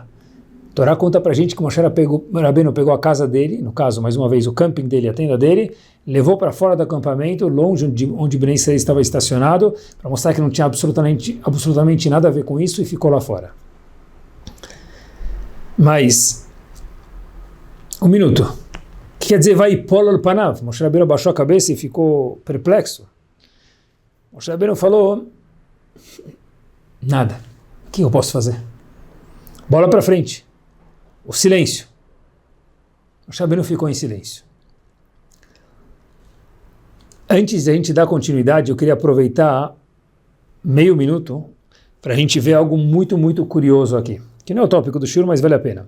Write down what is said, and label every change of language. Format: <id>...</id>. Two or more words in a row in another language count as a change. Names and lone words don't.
<pt>A Torá conta para a gente que Moshe Rabbeinu pegou a casa dele, no caso, mais uma vez, o camping dele, a tenda dele, levou para fora do acampamento, longe de onde Bnei Israel estava estacionado, para mostrar que não tinha absolutamente nada a ver com isso, e ficou lá fora. Mas, um minuto. O que quer dizer</pt> <he>ויפל על פניו?</he> <pt>Moshe Rabbeinu abaixou a cabeça e ficou perplexo. Moshe Rabbeinu falou, nada. O que eu posso fazer? Bola para frente. O silêncio. Moshe Rabbeinu ficou em silêncio. Antes de a gente dar continuidade, eu queria aproveitar meio minuto para a gente ver algo muito, muito curioso aqui, que não é o tópico do shiur, mas vale a pena.</pt>